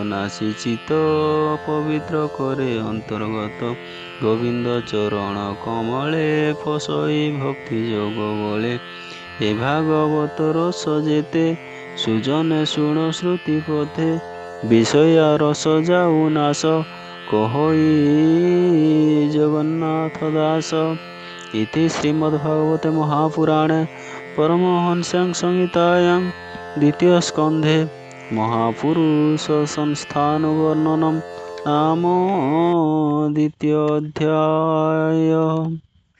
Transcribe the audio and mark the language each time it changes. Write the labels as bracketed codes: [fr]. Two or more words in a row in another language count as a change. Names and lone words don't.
[or] ନାଶୀ ଚିତ ପବିତ୍ର କରେ ଅନ୍ତର୍ଗତ ଗୋବିନ୍ଦ ଚରଣ କମଳେ ପଶଇ ଭକ୍ତି ଯୋଗ ବଳେ ଏ ଭାଗବତ ରସ ଯେତେ ସୁଜନେ ଶୁଣ ଶ୍ରୁତି ପଥେ ବିଷୟ ରସ ଯାଉ ନାଶ କହଇ [sa] ଜଗନ୍ନାଥ ଦାସ इति श्रीमद्भागवते महापुराणे परमहंस्यां संहितायां द्वितीयस्कन्धे महापुरुषसंस्थानवर्णनं नाम द्वितीयोऽध्यायः।